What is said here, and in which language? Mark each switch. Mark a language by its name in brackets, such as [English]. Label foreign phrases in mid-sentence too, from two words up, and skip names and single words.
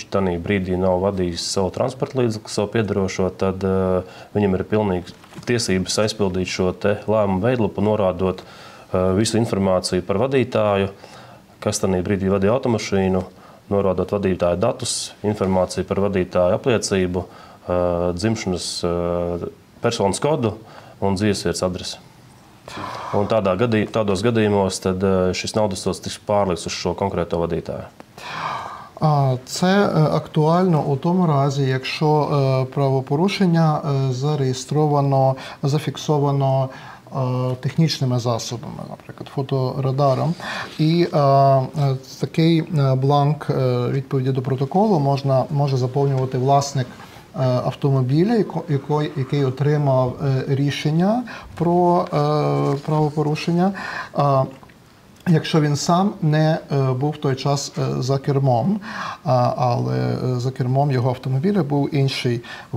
[Latvian] tanī brīdī nav vadījis savu transporta līdzekli, savu piedarošo, tad viņam ir pilnīgi tiesības aizpildīt šo te lēmumu veidlapu, norādot visu informāciju par vadītāju, kas tanī brīdī vadīja automašīnu, norādot vadītāja datus, informāciju par vadītāju apliecību, dzimšanas personas kodu un dzīvesvietas adresi. Un tādos gadījumos tad šis naudas sods tiks pārlikts uz šo konkrēto vadītāju. [Ukrainian] Це актуально у тому разі, якщо правопорушення зареєстровано, зафіксовано технічними засобами, наприклад, фоторадаром. І такий бланк відповіді до протоколу може заповнювати власник автомобіля, який отримав рішення про правопорушення, якщо він сам не був в той час за кермом, але за кермом його автомобіля був інший водій.